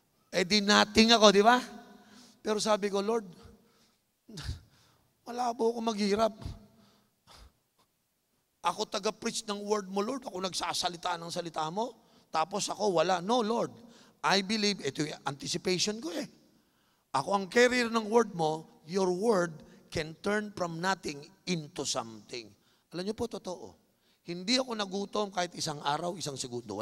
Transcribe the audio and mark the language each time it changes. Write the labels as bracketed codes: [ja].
[tl] Eh di nothing ako, di ba? Pero sabi ko, Lord, malabo ako maghirap. Ako taga-preach ng word mo, Lord. Ako nagsasalita ng salita mo. Tapos ako wala. No, Lord. [en] I believe, [tl] ito yung anticipation ko eh. Ako ang carrier ng word mo, [en] your word can turn from nothing into something. [tl] Alam niyo po, totoo. Hindi ako nagutom kahit isang araw, isang segundo.